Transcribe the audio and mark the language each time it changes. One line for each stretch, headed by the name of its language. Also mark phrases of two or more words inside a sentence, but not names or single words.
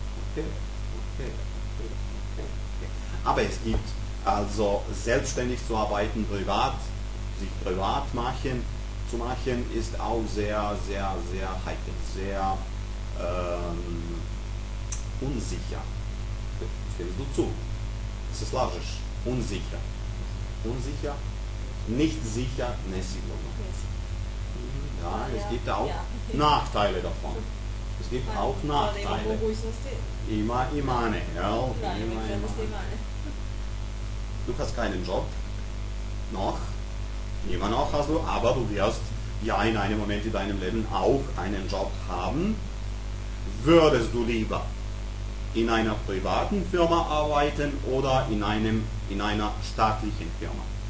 German: Aber es gibt Also selbstständig zu arbeiten, sich privat zu machen, ist auch sehr, sehr, sehr heikel, sehr unsicher. Stimmst du zu? Es ist logisch. Unsicher. Unsicher? Nicht sicher, nesigurno. Ja, es gibt auch Nachteile davon. Es gibt auch Nachteile.
Serbian: Ima i mane, jel? Ima i mane.
German: Du hast keinen Job. Noch. Immer noch hast du, aber du wirst ja in einem Moment in deinem Leben auch einen Job haben. Würdest du lieber in einer privaten Firma arbeiten oder in einer staatlichen Firma?